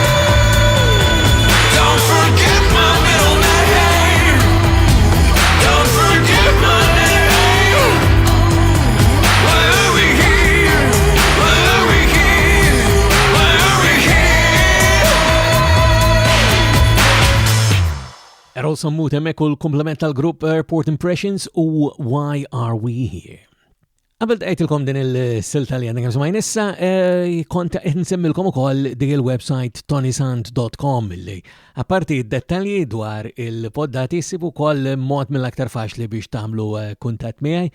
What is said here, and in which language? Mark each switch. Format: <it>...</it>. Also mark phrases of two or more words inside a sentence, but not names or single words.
<en>Don't forget my middle name. Don't forget my name. Why are we here? Why are we here? Why are we here?</en> <mt>Errol Sammut hemmek u l-komplement tal-grupp Airport Impressions u Why Are We Here. Qabel tqajtilkom din il-silta li għandna kemm smajn issa, kont qed nsemmilkom ukoll dik il-website ToniSant.com li apparti d-dettalji dwar il-poddati ssibu wkoll mod mill-aktar faċli biex tagħmlu kuntatt miegħi.</mt>